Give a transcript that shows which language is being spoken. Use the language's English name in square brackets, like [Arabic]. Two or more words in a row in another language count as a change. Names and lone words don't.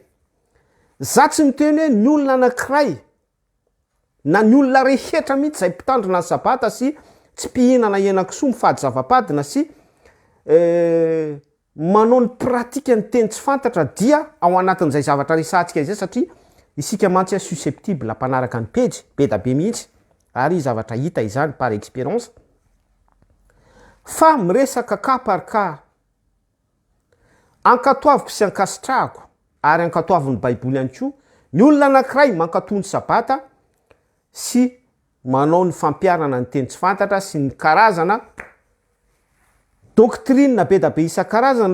[Malagasy] Za tsy miteny hoe ny olona anankiray na ny olona rehetra mihitsy zay mpitandrina ny sabata sy tsy mpihinana henan-kisoa mifady zava-padina sy manao ny pratika ny teny tsy fantatra dia ao anatin'izay zavatra resantsika izay, satria isika mantsy susceptible ampanaraka ny pejy be da be mihitsy ary zavatra hita izany [French] par expérience. [Malagasy] Fa miresaka [French] cas par cas, [Malagasy] ankatoaviko sy ankasitrahako ary ankatoavin'ny baiboly ihany koa, ny olona anankiray mankatoa ny sabata sy manao ny fampiarana ny teny tsy fantatra sy ny karazana doctrine be da be isan-karazany.